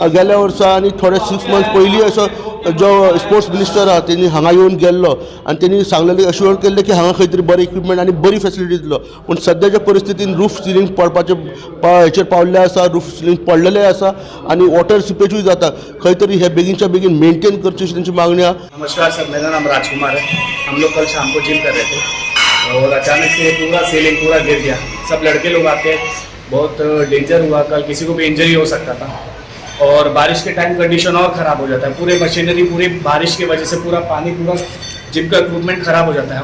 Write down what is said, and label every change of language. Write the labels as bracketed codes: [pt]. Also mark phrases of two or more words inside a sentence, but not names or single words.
[kok] गेल्या वर्सा आनी थोडे 6 मंथ्स पयलीं असो जो [en] sports minister [kok] आहा तेणी हांगा येवन गेल्लो आनी तेणी सांगलेलें अश्योर केल्लें की हांगा खंय तरी बरें इक्विपमेंट आनी बरी फॅसिलिटी दितलो. पूण सद्याच्या परिस्थितीन [en] roof ceiling [kok] पडपाचे हेचेर पावल्ले आसा. [en] roof ceiling [kok] पडलेलें आसा आनी [en] water seepage [kok] जाता. खंय तरी हे बेगीनच्या बेगीन मेंटेन करची अशी तेंची मागणी आहा. [hi] नमस्कार सर, मेरा नाम राजकुमार है. हम लोग कल शाम को जिम कर रहे थे और अचानक से पूरा सीलिंग पूरा गिर गया. सब लड़के लोग आते, बहुत डेंजर हुआ. कल किसी को भी इंजरी हो सकता था. और बारिश के टाइम कंडीशन और ख़राब हो जाता है. पूरे मशीनरी पूरी बारिश की वजह से पूरा पानी पूरा जिम का इक्विपमेंट ख़राब हो जाता है.